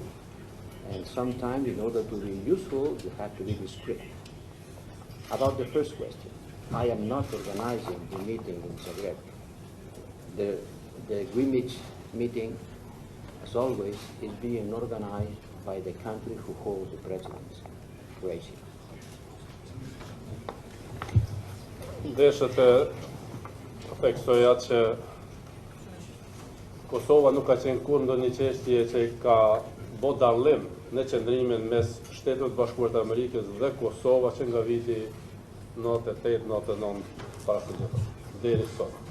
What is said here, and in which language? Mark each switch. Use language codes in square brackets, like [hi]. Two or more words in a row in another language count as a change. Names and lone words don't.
[en] And sometimes, in order to be useful, you have to be discreet. About the first question, I am not organizing the meeting in Zagreb. The Greenwich meeting, as always, is being organized by the country who holds the presidency, Croatia. [sq] Deshet e theksoja që Kosova nuk ka qenë kur ndonjë çështje që ka bo dallim në qëndrimin mes Shtetit Bashkuar të Amerikës dhe Kosova që nga viti 98-99 para së gjithë, deri sot.